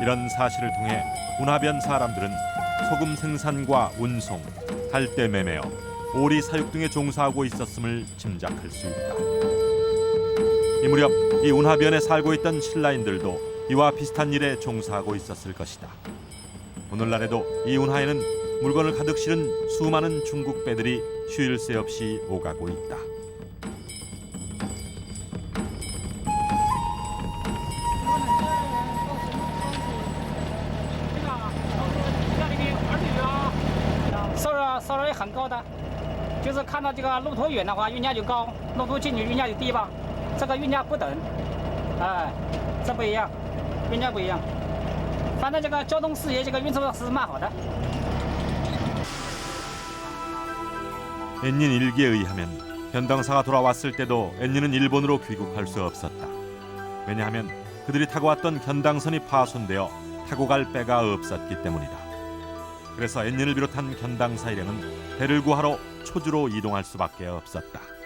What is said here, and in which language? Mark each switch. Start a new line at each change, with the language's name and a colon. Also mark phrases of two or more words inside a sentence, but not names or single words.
Korean: 이런 사실을 통해 운하변 사람들은 소금 생산과 운송, 갈대 매매어, 오리 사육 등에 종사하고 있었음을 짐작할 수 있다. 이 무렵 이 운하변에 살고 있던 신라인들도 이와 비슷한 일에 종사하고 있었을 것이다. 오늘날에도 이 운하에는 물건을 가득 실은 수많은 중국 배들이 쉴 새 없이 오가고 있다.
Chinese: 收入也很高的，就是看到这个路途远的话，运价就高；路途近运价就低吧。这个运价不等，这不一样，运价不一样。反正这个交通事业，这个运输是蛮好的。
Korean: 앤닌 일기에 의하면 견당사가 돌아왔을 때도 앤닌은 일본으로 귀국할 수 없었다. 왜냐하면 그들이 타고 왔던 견당선이 파손되어 타고 갈 배가 없었기 때문이다. 그래서 앤닌을 비롯한 견당사 일행은 배를 구하러 초주로 이동할 수밖에 없었다.